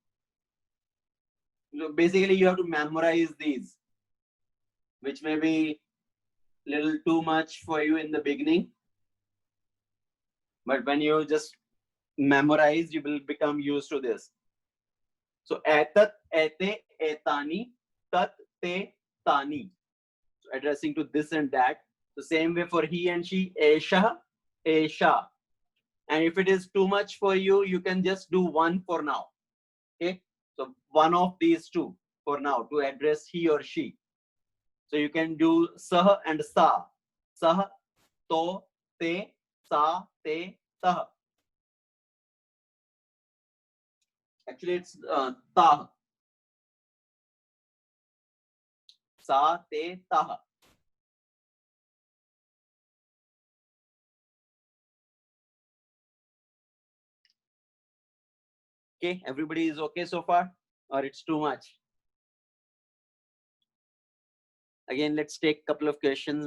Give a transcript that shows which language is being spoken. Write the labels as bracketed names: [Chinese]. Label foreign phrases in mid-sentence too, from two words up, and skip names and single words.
[English] So basically, you have to memorize these, which may be a little too much for you in the beginning. But when you just memorize, you will become used to this. [Sanskrit] So etat, ete, etani, tat, te, tani. [English] So addressing to this and that. The same way for he and she, [Sanskrit] esha, esha. [English] And if it is too much for you, you can just do one for now. Okay. So one of these two for now to address he or she. So you can do sah and sa. [Sanskrit] Sah, to, te, sa, te, tah. [English] Actually, it's tah. [Sanskrit] Sa, te, tah. [English] Okay, everybody is okay so far, or it's too much? Again, let's take a couple of questions.